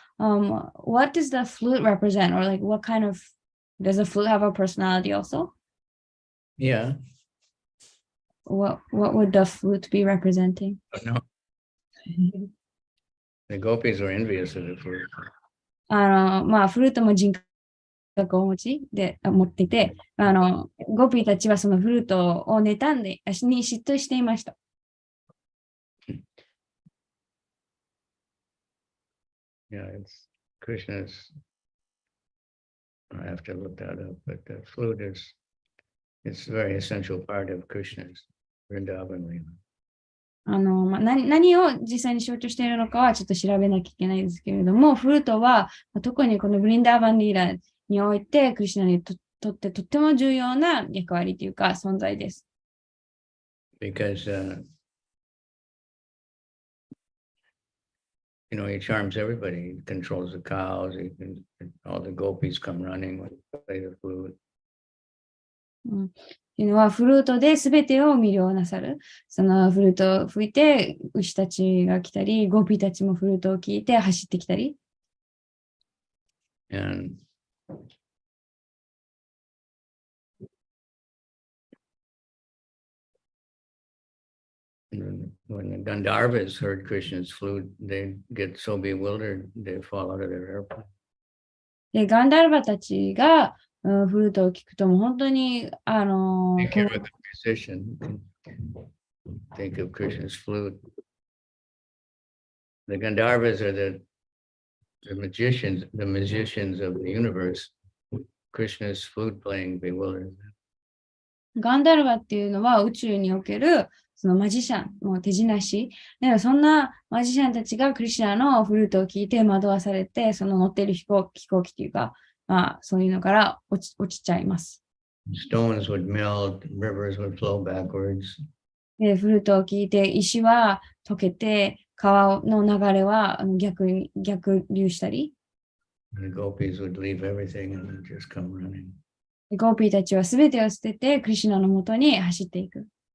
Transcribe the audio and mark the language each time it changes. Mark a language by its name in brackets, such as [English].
[English] What does the flute represent, or like what kind of, does the flute have a personality also? Yeah. What would the flute be representing? No. The gopis were envious of the flute. [Japanese] フルートも人格を持っていて、ゴピーたちはそのフルートを妬んで、に嫉妬していました。 [English] Yeah, it's Krishna's. I have to look that up, but the flute it's a very essential part of Krishna's Vrindavan Leela. [Japanese] 何を実際に象徴しているのかはちょっと調べなきゃいけないですけれども、フルートは特にこのブリンダーバンリーラにおいて、クリシュナにとってとっても重要な役割というか存在です。 [English] Because, he charms everybody. He controls the cows. All the gopis come running when he plays the flute. [Japanese] っていうのは、フルートで全てを魅了なさる。そのフルートを吹いて、牛たちが来たり、ゴピたちもフルートを聞いて走ってきたり。 [English] And when the Gandharvas heard Krishna's flute, they get so bewildered, they fall out of their airplane. [Japanese] で、ガンダルバたちがフルートを聞くと、もう本当に、 [English] Think of a musician. Think of Krishna's flute. The Gandharvas are the magicians of the universe. Krishna's flute playing bewilders them. [Japanese] ガンダルバっていうのは宇宙におけるそのマジシャン、もう手品師。でそんなマジシャンたちがクリシュナのフルートを聞いて惑わされて、その乗っている飛行機っていうか、そういうのから落ちちゃいます。 [English] Stones would melt, rivers would flow backwards. [Japanese] でフルートを聞いて石は溶けて、川の流れは逆流したり。 [English] The gopis would leave everything and just come running. [Japanese] ゴーピーたちはすべてを捨ててクリシュナのもとに走っていく。